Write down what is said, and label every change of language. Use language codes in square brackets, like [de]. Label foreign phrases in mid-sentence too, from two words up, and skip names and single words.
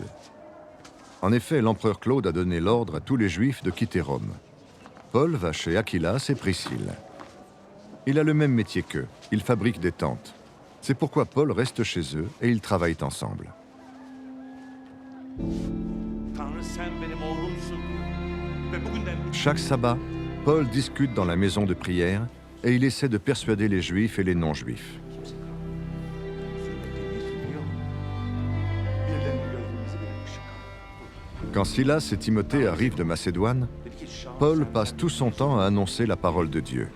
[fr] En effet, l'empereur Claude a donné l'ordre à tous les juifs de quitter Rome. Paul va chez Achillas et Priscille. Il a le même métier qu'eux, il fabrique des tentes. C'est pourquoi Paul reste chez eux et ils travaillent ensemble. [tr] Tanrı sen benim oğlumsun. Ve bugünden [fr] Chaque sabbat, Paul discute dans la maison de prière et il essaie de persuader les juifs et les non-juifs. Quand Silas et Timothée arrivent de Macédoine, Paul passe tout son temps à annoncer la parole de Dieu.